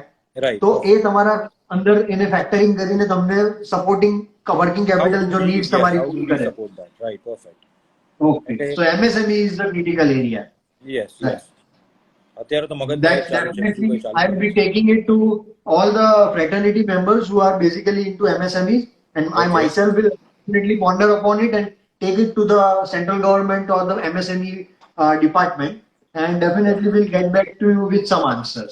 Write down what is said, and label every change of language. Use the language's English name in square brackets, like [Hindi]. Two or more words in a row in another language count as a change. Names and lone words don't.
[English] Right. [Gujarati] તો એ તમારા અંદર એને ફેક્ટરિંગ કરીને તમને [English] supporting working capital [Gujarati] જો નીડ્સ તમારી પૂરી કરે. [English] support that? Right, perfect. Okay. So MSME is the critical area. Yes, Right. yes. [Gujarati] અત્યારે તો મગજ [English] That definitely I will be taking it to all the fraternity members who are basically into MSMEs, and I Okay. myself will definitely ponder upon it and take it to the central government or the MSME department, and definitely will get back to you with some answers.